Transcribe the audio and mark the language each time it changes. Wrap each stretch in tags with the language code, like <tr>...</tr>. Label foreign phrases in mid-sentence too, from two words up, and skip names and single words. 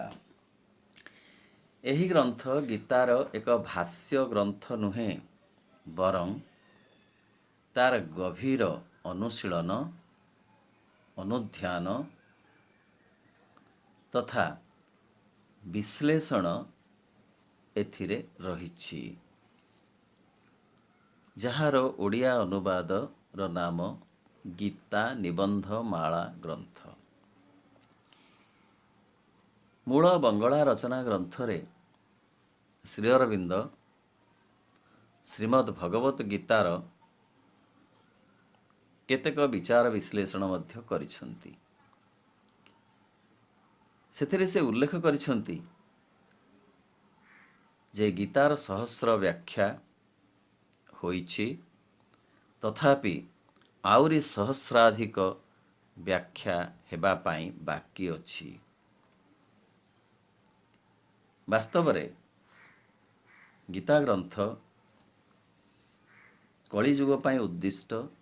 <or>ଏହି ଗ୍ରନ୍ଥ ଗୀତାର ଏକ ଭାଷ୍ୟ ଗ୍ରନ୍ଥ ନୁହେଁ, ବରଂ ତାର ଗଭୀର ଅନୁଶୀଳନ ଅନୁଧ୍ୟାନ ତଥା ବିଶ୍ଳେଷଣ ଏଥିରେ ରହିଛି, ଯାହାର ଓଡ଼ିଆ ଅନୁବାଦ ର ନାମ ଗୀତା ନିବନ୍ଧ ମାଳା ଗ୍ରନ୍ଥ। ମୂଳ ବଙ୍ଗଳା ରଚନା ଗ୍ରନ୍ଥରେ ଶ୍ରୀ ଅରବିନ୍ଦ ଶ୍ରୀମଦ୍ ଭଗବତ ଗୀତାର କେତେକ ବିଚାର ବିଶ୍ଳେଷଣ ମଧ୍ୟ କରିଛନ୍ତି। ସେଥିରେ ସେ ଉଲ୍ଲେଖ କରିଛନ୍ତି ଯେ ଗୀତାର ସହସ୍ର ବ୍ୟାଖ୍ୟା ହୋଇଛି, ତଥାପି ଆହୁରି ସହସ୍ରାଧିକ ବ୍ୟାଖ୍ୟା ହେବା ପାଇଁ ବାକି ଅଛି। ବାସ୍ତବରେ ଗୀତା ଗ୍ରନ୍ଥ କଳିଯୁଗ ପାଇଁ ଉଦ୍ଦିଷ୍ଟ।</or>